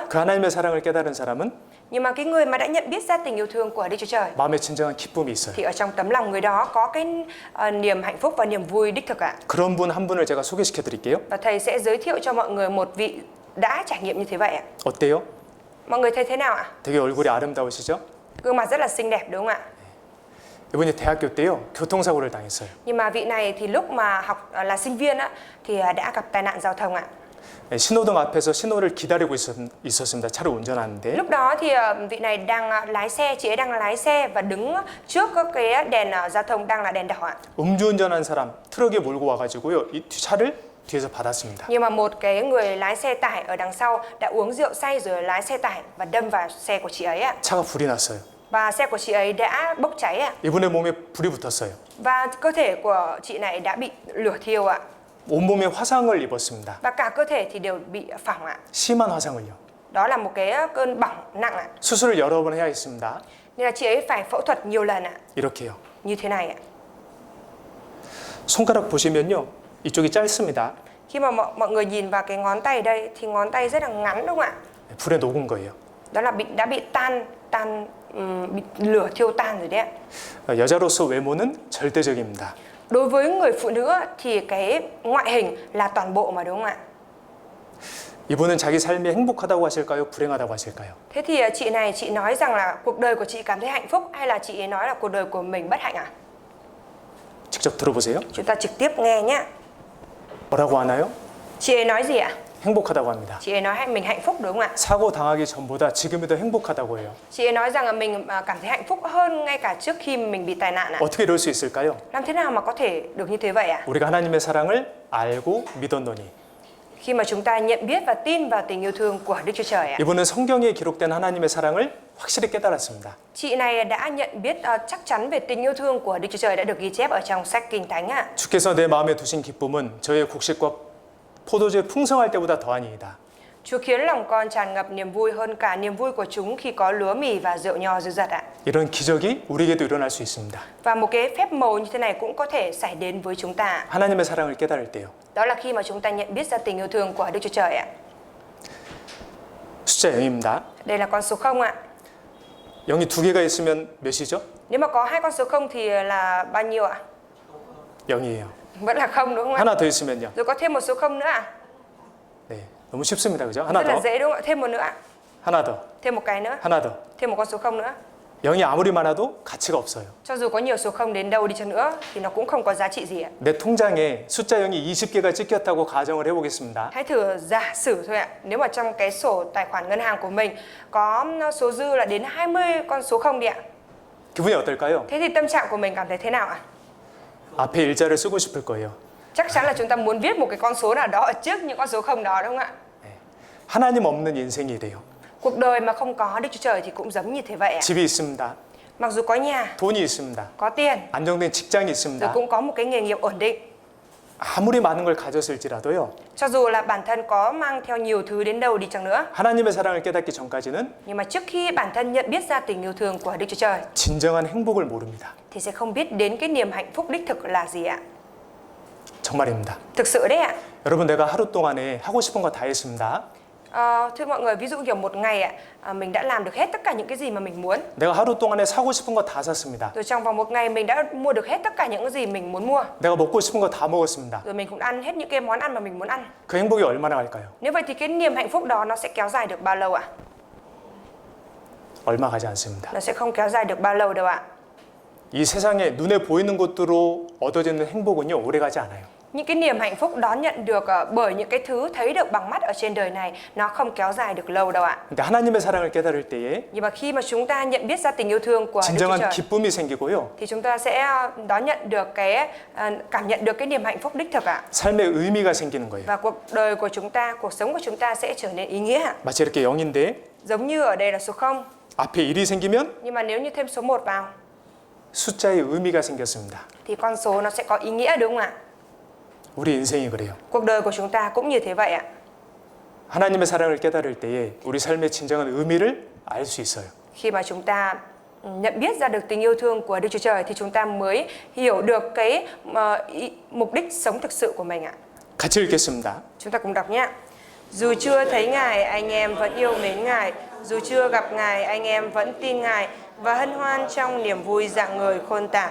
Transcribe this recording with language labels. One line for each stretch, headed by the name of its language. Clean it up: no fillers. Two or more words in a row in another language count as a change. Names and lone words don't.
Korean: 그 하나님의 사랑을 깨달은 사람은
Vietnamese: nhưng mà cái người mà đã nhận biết ra tình yêu thương của Đức Chúa Trời
Korean: 마음에 진정한 기쁨이 있어요.
Vietnamese: thì ở trong tấm lòng người đó có cái niềm hạnh phúc và niềm vui đích thực ạ.
Korean: 그런 분 한 분을 제가 소개시켜 드릴게요.
Vietnamese: Và thầy sẽ giới thiệu cho mọi người một vị đã trải nghiệm như thế vậy ạ.
Korean: 어때요?
Vietnamese: Mọi người thấy thế nào ạ?
Korean: 되게 얼굴이 아름다우시죠?
Vietnamese: Gương mặt rất là xinh đẹp đúng không ạ?
Korean: 이분이 대학교 때요. 교통사고를 당했어요.
Vietnamese: Nhưng mà vị này thì lúc mà học là sinh viên á thì đã gặp tai nạn giao thông ạ.
Korean: 신호등 앞에서 신호를 기다리고 있었습니다. 차를 운전하는데
Vietnamese: Lúc đó thì vị này đang lái xe, chị ấy đang lái xe và đứng trước cái đèn giao thông đang là đèn đỏ ạ.
Korean: 음주운전한 사람 트럭에 몰고 와가지고요. 이 차를 뒤에서 받았습니다.
Vietnamese: Nhưng mà một cái người lái xe tải ở đằng sau đã uống rượu say rồi lái xe tải và đâm vào xe của chị ấy ạ.
Korean: 차가 불이 났어요.
Vietnamese: Và xe của chị ấy đã bốc cháy ạ.
Korean: 이분의 몸에 불이 붙었어요.
Vietnamese: Và cơ thể của chị này đã bị lửa thiêu ạ.
Korean: 온몸에 화상을 입었습니다.
Vietnamese: Và cả cơ thể thì đều bị phỏng ạ.
Korean: 심한 화상을요.
Vietnamese: Đó là một cái cơn bỏng nặng ạ.
Korean: 수술을 여러 번 해야 했습니다.
Vietnamese: Nên là chị ấy phải phẫu thuật nhiều lần ạ.
Korean: 이렇게요.
Vietnamese: Như thế này ạ.
Korean: 손가락 보시면요. 이쪽이 짧습니다.
Vietnamese: Khi mà mọi người nhìn vào cái ngón tay đây thì ngón tay rất là ngắn đúng không ạ?
Korean: 불에 녹은 거예요.
Vietnamese: Đó là đã bị bị lửa thiêu tan rồi đấy ạ.
Korean: 여자로서 외모는 절대적입니다.
Vietnamese: Đối với người phụ nữ thì cái ngoại hình là toàn bộ mà đúng không ạ?
Korean: 이분은 자기 삶이 행복하다고 하실까요? 불행하다고 하실까요?
Vietnamese: Thế thì chị này chị nói rằng là cuộc đời của chị cảm thấy hạnh phúc hay là chị ấy nói là cuộc đời của mình bất hạnh à?
Korean: 직접 들어보세요.
Vietnamese: Chúng ta trực tiếp nghe nhé.
Korean: 뭐라고 하나요?
Vietnamese: Chị ấy nói gì ạ?
Korean: 행복하다고 합니다.
Vietnamese: Chị ấy nói mình hạnh phúc đúng không ạ?
Korean: 사고 당하기 전보다 지금이 더 행복하다고 해요.
Vietnamese: Chị ấy nói rằng là mình cảm thấy hạnh phúc hơn ngay cả trước khi mình bị tai nạn ạ.
Korean: 어떻게 이럴 수 있을까요?
Vietnamese: Làm thế nào mà có thể được như thế vậy ạ?
Korean: 우리가 하나님의 사랑을 알고 믿었노니.
Vietnamese: Khi mà chúng ta nhận biết và tin vào tình yêu thương của Đức Chúa Trời ạ.
Korean: 이분은 성경에 기록된 하나님의 사랑을 확실히 깨달았습니다.
Vietnamese: Chị này đã nhận biết chắc chắn về tình yêu thương của Đức Chúa Trời đã được ghi chép ở trong sách Kinh Thánh ạ.
Korean: 주께서 내 마음에 두신 기쁨은 저의 곡식과 포도주의 풍성할 때보다 더하니이다.
Vietnamese: Chúa khiến lòng con tràn ngập niềm vui hơn cả niềm vui của chúng khi có lúa mì và rượu nho dư dật ạ.
Korean: 이런 기적이 우리에게도 일어날 수 있습니다.
Vietnamese: Và một cái phép màu như thế này cũng có thể xảy đến với chúng ta.
Korean: 하나님의 사랑을 깨달을 때요.
Vietnamese: Đó là khi mà chúng ta nhận biết ra tình yêu thương của Đức Chúa Trời ạ.
Korean: 숫자 0입니다.
Vietnamese: Đây là con số 0 ạ.
Korean: 0이 두 개가 있으면 몇이죠?
Vietnamese: Nếu mà có hai con số 0 thì là bao nhiêu ạ?
Korean: 0이에요.
Vietnamese: Vẫn là 0 đúng không ạ?
Korean: 하나 더 있으면요.
Vietnamese: Rồi có thêm một số 0 nữa ạ.
Korean: 네, 너무 쉽습니다. 그죠? 하나
Vietnamese: Rất là
Korean: 더.
Vietnamese: dễ đúng không ạ? Thêm một nữa ạ.
Korean: 하나 더.
Vietnamese: Thêm một cái nữa.
Korean: 하나 더.
Vietnamese: Thêm một con số 0 nữa.
Korean: 0이 아무리 많아도 가치가 없어요.
Vietnamese: Cho dù có nhiều số 0 đến đâu đi chăng nữa thì nó cũng không có giá trị gì ạ.
Korean: 내 통장에 숫자 0이 20개가 찍혔다고 가정을 해보겠습니다.
Vietnamese: Hãy thử giả sử thôi ạ. Nếu mà trong cái sổ tài khoản ngân hàng của mình có số dư là đến 20 con số 0 đi ạ.
Korean: 기분이 어떨까요?
Vietnamese: Thế thì tâm trạng của mình cảm thấy thế nào ạ?
Korean: 앞에 일자를 쓰고 싶을 거예요.
Vietnamese: Chắc chắn là chúng ta muốn viết một cái con số nào đó ở trước những con số 0 đó đúng không ạ?
Korean: 하나님 없는 인생이 돼요.
Vietnamese: Cuộc đời mà không có Đức Chúa Trời thì cũng giống như thế vậy ạ.
Korean: 집이 있습니다.
Vietnamese: Mặc dù có nhà,
Korean: 돈이 있습니다.
Vietnamese: có tiền,
Korean: 안정된 직장이
Vietnamese: rồi
Korean: 있습니다.
Vietnamese: cũng có một cái nghề nghiệp ổn định.
Korean: 아무리 많은 걸 가졌을지라도요.
Vietnamese: Cho dù là bản thân có mang theo nhiều thứ đến đâu đi chăng nữa,
Korean: 하나님의 사랑을 깨닫기 전까지는
Vietnamese: nhưng mà trước khi bản thân nhận biết ra tình yêu thương của Đức Chúa Trời
Korean: 진정한 행복을 모릅니다.
Vietnamese: thì sẽ không biết đến cái niềm hạnh phúc đích thực là gì ạ.
Korean: 정말입니다.
Vietnamese: Thực sự đấy ạ.
Korean: 여러분 내가 하루 동안에 하고 싶은 거 다 했습니다.
Vietnamese: Thưa mọi người, ví dụ kiểu một ngày ạ, mình đã làm được hết tất cả những cái gì mà mình muốn.
Korean: 내가 하루 동안에 사고 싶은 거 다 샀습니다.
Vietnamese: Rồi trong vòng một ngày mình đã mua được hết tất cả những cái gì mình muốn mua.
Korean: 내가 먹고 싶은 거 다 먹었습니다.
Vietnamese: Rồi mình cũng ăn hết những cái món ăn mà mình muốn ăn.
Korean: 그 행복이 얼마나 갈까요?
Vietnamese: Nếu vậy thì cái niềm hạnh phúc đó nó sẽ kéo dài được bao lâu ạ?
Korean: 얼마 가지 않습니다.
Vietnamese: Nó sẽ không kéo dài được bao lâu đâu ạ.
Korean: 이 세상에 눈에 보이는 것들로 얻어지는 행복은요 오래 가지 않아요.
Vietnamese: Những cái niềm hạnh phúc đón nhận được bởi những cái thứ thấy được bằng mắt ở trên đời này nó không kéo dài được lâu đâu ạ.
Korean: 근데 하나님의 사랑을 깨달을 때에
Vietnamese: Nhưng mà khi mà chúng ta nhận biết ra tình yêu thương của Đức Chúa
Korean: 진정한
Vietnamese: Trời
Korean: 기쁨이 생기고요.
Vietnamese: thì chúng ta sẽ đón nhận được cảm nhận được cái niềm hạnh phúc đích thực ạ.
Korean: 삶의 의미가 생기는 거예요.
Vietnamese: Và cuộc đời của chúng ta, cuộc sống của chúng ta sẽ trở nên ý nghĩa ạ.
Korean: 마치 이렇게 0인데
Vietnamese: Giống như ở đây là số 0,
Korean: 앞에 1이 생기면
Vietnamese: nhưng mà nếu như thêm số 1 vào
Korean: 숫자의 의미가 생겼습니다.
Vietnamese: thì con số nó sẽ có ý nghĩa đúng không ạ?
Korean: 우리 인생이 그래요.
Vietnamese: Cuộc đời của chúng ta cũng như thế vậy ạ.
Korean: 하나님의 사랑을 깨달을 때에 우리 삶의 진정한 의미를 알 수 있어요.
Vietnamese: Khi mà chúng ta nhận biết ra được tình yêu thương của Đức Chúa Trời thì chúng ta mới hiểu được cái mục đích sống thực sự của mình ạ.
Korean: 같이 읽겠습니다.
Vietnamese: Chúng ta cùng đọc nhé. Dù chưa thấy Ngài, anh em vẫn yêu mến Ngài. Dù chưa gặp Ngài, anh em vẫn tin Ngài và hân hoan trong niềm vui rạng ngời khôn tả.